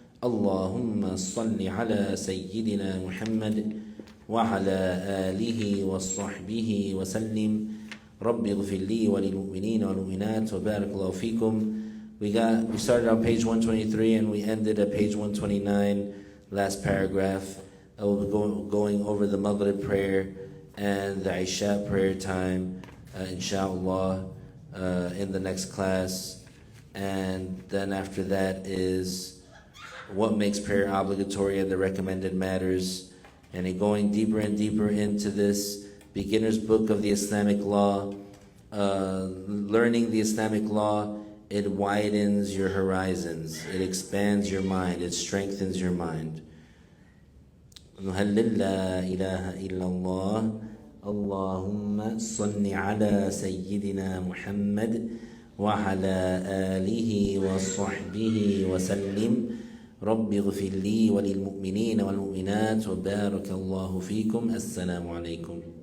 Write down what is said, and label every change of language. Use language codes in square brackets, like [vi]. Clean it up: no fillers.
[ar] اللهم صل على سيدنا محمد وعلى آله وصحبه وسلم رب اغفر لي وللمؤمنين والمؤمنات وبارك الله فيكم. [en] We started on page 123 and we ended at page 129, last paragraph. Going over the Maghrib prayer and the Isha prayer time, inshallah, in the next class. And then after that is what makes prayer obligatory and the recommended matters. And going deeper and deeper into this beginner's book of the Islamic law, learning the Islamic law, it widens your horizons, it expands your mind, it strengthens your mind. [ar] نهلل لا إله إلا الله اللهم صل على سيدنا محمد وعلى آله وصحبه وسلم رب اغفر لي وللمؤمنين والمؤمنات وبارك الله فيكم. السلام عليكم.